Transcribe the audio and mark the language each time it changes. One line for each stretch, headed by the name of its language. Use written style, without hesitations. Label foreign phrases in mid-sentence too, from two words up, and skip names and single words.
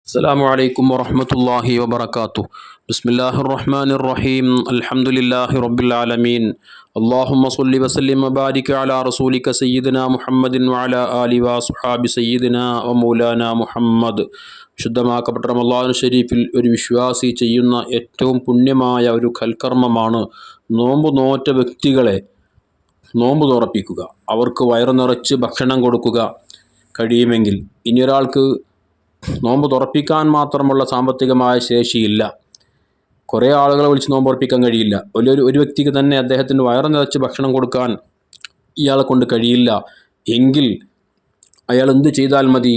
Arabic: السلام عليكم ورحمة الله وبركاته. بسم الله الرحمن الرحيم. الحمد لله رب العالمين. اللهم صل وسلم وبارك على رسولك سيدنا محمد وعلى آله وصحاب سيدنا ومولانا മുഹമ്മദ്.
Malayalam: വിശുദ്ധമാക്കപ്പെട്ട റമളാൻ ഷരീഫിൽ ഒരു വിശ്വാസി ചെയ്യുന്ന ഏറ്റവും പുണ്യമായ ഒരു കൽക്കർമ്മമാണ് നോമ്പ് നോറ്റ വ്യക്തികളെ നോമ്പ് തുറപ്പിക്കുക, അവർക്ക് വയറു നിറച്ച് ഭക്ഷണം കൊടുക്കുക. കഴിയുമെങ്കിൽ ഇനിയൊരാൾക്ക് നോമ്പ് തുറപ്പിക്കാൻ മാത്രമുള്ള സാമ്പത്തികമായ ശേഷിയില്ല, കുറേ ആളുകളെ വിളിച്ച് നോമ്പ് തുറപ്പിക്കാൻ കഴിയില്ല, ഒരു വ്യക്തിക്ക് തന്നെ അദ്ദേഹത്തിന് വയറു നിറച്ച് ഭക്ഷണം കൊടുക്കാൻ ഇയാളെ കൊണ്ട് കഴിയില്ല എങ്കിൽ അയാൾ എന്ത് ചെയ്താൽ മതി?